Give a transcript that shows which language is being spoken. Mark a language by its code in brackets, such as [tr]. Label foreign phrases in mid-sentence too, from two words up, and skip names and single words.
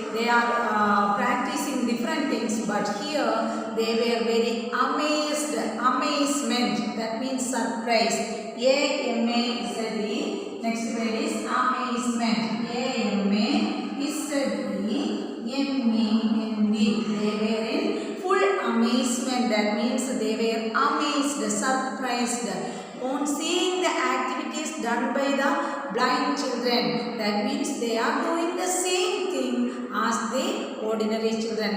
[en] They are practicing different things, but here they were very amazed. Amazement, that means surprise. A-M-A-Z-E. Next word is amazement. A-M-A-Z-E-M-E-N-D. They were in full amazement. That means they were amazed, surprised on seeing the activities done by the blind children. That means they are doing the same thing as the ordinary children.